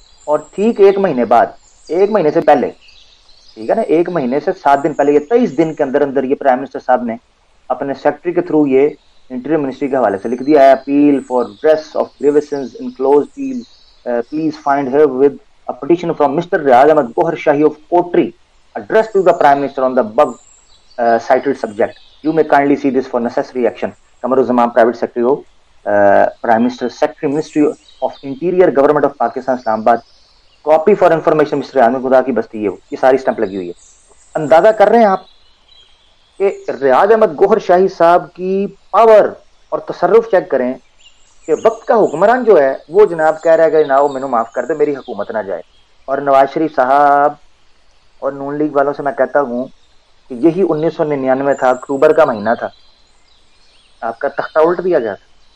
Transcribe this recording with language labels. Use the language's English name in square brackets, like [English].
[Urdu] اور ٹھیک ایک مہینے بعد، ایک مہینے سے پہلے، ٹھیک ہے نا، ایک مہینے سے 7 دن پہلے، یہ 23 دن کے اندر اندر یہ پرائم منسٹر صاحب نے اپنے سیکٹری کے تھرو یہ انٹیریئر منسٹری کے حوالے سے لکھ دیا ہے: [English] Appeal for redress of grievances enclose please find herewith a petition from Mr. Riaz Ahmed Gohar Shahi of Kotri addressed to the Prime Minister on the above cited subject. You may kindly see this for necessary action. Kamaruzzaman, Private Secretary of Prime Minister, Secretary, Ministry of Interior, Government of Pakistan, Islamabad. Copy for information, Mr. [Urdu] Riaz Ahmed Gohar کی بستی ہے، یہ ساری stump لگی ہوئی ہے. اندازہ کر رہے ہیں آپ کہ ریاض احمد گوہر شاہی صاحب کی پاور اور تصرف چیک کریں کہ وقت کا حکمران جو ہے وہ جناب کہہ رہا ہے کہ جناب مینو معاف کر دے، میری حکومت نہ جائے. اور نواز شریف صاحب اور نون لیگ والوں سے میں کہتا ہوں کہ یہی 1999 تھا، اکتوبر کا مہینہ تھا، آپ کا تختہ الٹ دیا گیا تھا.